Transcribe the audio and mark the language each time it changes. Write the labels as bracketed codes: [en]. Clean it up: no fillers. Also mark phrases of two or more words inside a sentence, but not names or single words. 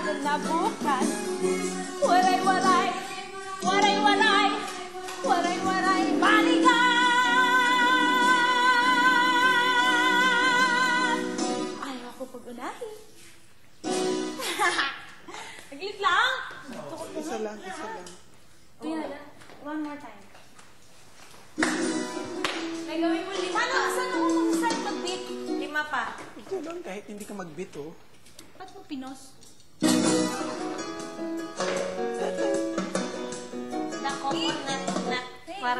[tl] na bukas. Waray-waray, waray-waray, waray-waray, balikan! Ayaw ko pag-unahin. Naglit lang! Isa lang, isa lang. [en] One more time. [tl] May gawin mo 5. Saan ako mag-start mag-beat? 5 pa. Ito lang, kahit hindi ka mag-beat, oh. Ba't mo pinos? Na. Parang